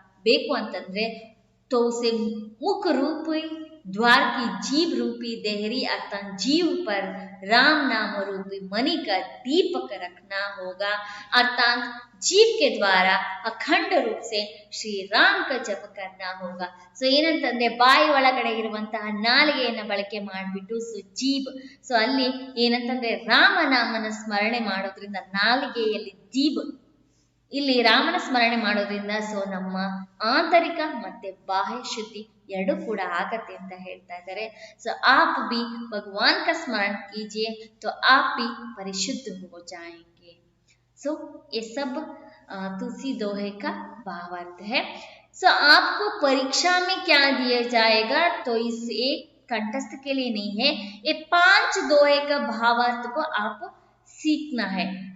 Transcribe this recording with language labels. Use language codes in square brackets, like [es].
[kn] ಬೇಕು ಅಂತಂದ್ರೆ [hi] तो उसे मुख रूपी द्वार की जीव रूपी देहरी अर्थात जीव पर राम नाम रूपी मणि का दीपक रखना होगा, अर्थात जीव के द्वारा अखंड रूप से श्री राम का जप करना होगा. [kn] ಸೊ ಏನಂತಂದ್ರೆ ಬಾಯಿ ಒಳಗಡೆ ಇರುವಂತಹ ನಾಲಿಗೆಯನ್ನ ಬಳಕೆ ಮಾಡಿಬಿಟ್ಟು ಜೀವ್, ಸೊ ಅಲ್ಲಿ ಏನಂತಂದ್ರೆ ರಾಮನಾಮನ ಸ್ಮರಣೆ ಮಾಡೋದ್ರಿಂದ ನಾಲಿಗೆಯಲ್ಲಿ ಜೀವ್, ಇಲ್ಲಿ ರಾಮನ ಸ್ಮರಣೆ ಮಾಡೋದ್ರಿಂದ ಸೊ ನಮ್ಮ ಆಂತರಿಕ ಮತ್ತೆ ಬಾಹ್ಯ ಶುದ್ಧಿ ಎರಡು ಕೂಡ ಆಗತ್ತೆ ಅಂತ ಹೇಳ್ತಾ ಇದ್ದಾರೆ. [hi] ಸೊ आप भी भगवान का स्मरण कीजिए तो आप भी परिशुद्ध हो जाएंगे. सो ये सब तुलसी दोहे का भावार्थ है. सो आपको परीक्षा में क्या दिया जाएगा, तो इस एक कंठस्थ के लिए नहीं है, ये 5 दोहे का भावार्थ को आप सीखना है.